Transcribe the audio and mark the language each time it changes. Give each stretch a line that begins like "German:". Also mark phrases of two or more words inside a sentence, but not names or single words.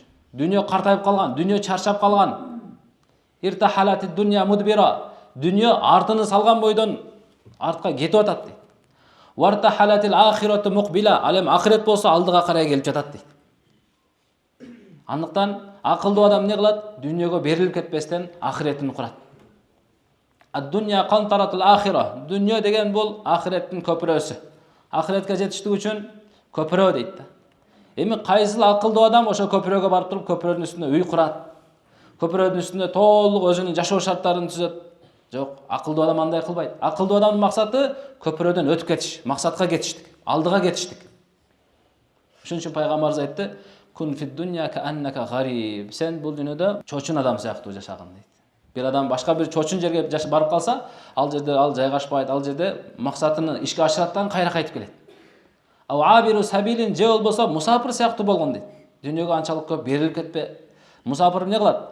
Kyrgyz: Дүйнө картайып калган, дүйнө чарчап калган.
Arabic: ارتحلت الدنيا مدبرة.
Kyrgyz: Дүйнө артыны салган бойдон артка кетип атат дейт.
Arabic: وارتحلت الآخرة مقبلة.
Kyrgyz: Ал эми ахирет болсо алдыга карай келип жатат дейт. Андыктан акылдуу адам не кылат? Дүйнөгө берилип кетпестен ахиретин курат.
Arabic: الدنيا قنطرة الآخرة.
Kyrgyz: Дүйнө деген бул ахиреттин көпүрөсү. Ахиретке жетиштик үчүн көпүрө дейт да. Эми кайсыл акылдуу адам ошо көпүрөгө барып туруп көпүрөнүн үстүнө үй курат. Көпүрөнүн үстүнө толук өзүнүн жашоо шарттарын түзөт. Жок, акылдуу адам андай кылбайт. Акылдуу адамдын максаты көпүрөдөн өтүп кетиш, максатка кетиштик, алдыга кетиштик. Ошон үчүн пайгамбарыбыз айтты:
Arabic: "كن في الدنيا كأنك غريب."
Kyrgyz: Сен бул дүйнөдө чочун адам сыяктуу жашагын дейт. Бир адам башка бир чочун жерге барып калса, ал жерде ал жайгашпайт, ал жерде максатын ишке ашыраттан кайра кайтып келет.
Arabic: أو عابر سبيل,
Kyrgyz: же болбосо мусафир сыяктуу болгон дейт. Дүйнөгө анчалык көп берилип кетпе. Мусафир эмне кылат?